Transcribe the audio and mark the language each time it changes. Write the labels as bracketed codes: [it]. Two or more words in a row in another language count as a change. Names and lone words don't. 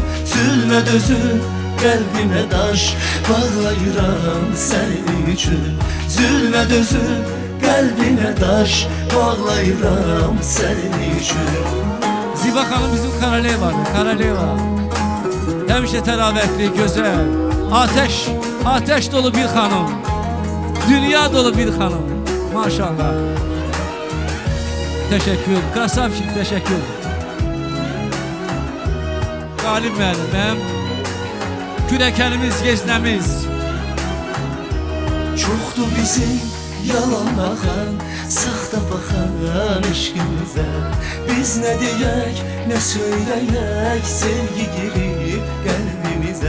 [az] Zülmə dözüb qəlbimə daş bağlayıram sənin üçün. Zülmə dözüb qəlbimə daş bağlayıram sənin üçün. Ziba xanım bizim Karaleva. Həmişə təravətli, gözəl. [tr] Ateş dolu bir hanım. Dünya dolu bir hanım. Maşallah. Teşekkür. [az] Krasavçik teşekkür. Galip müəllim, kürəkənimiz, geznəmiz. Çoxdur bizim yalan baxan, saxta baxan eşqimizə. Biz nə deyək, nə söyləyək, sevgi girib qəlbimizə.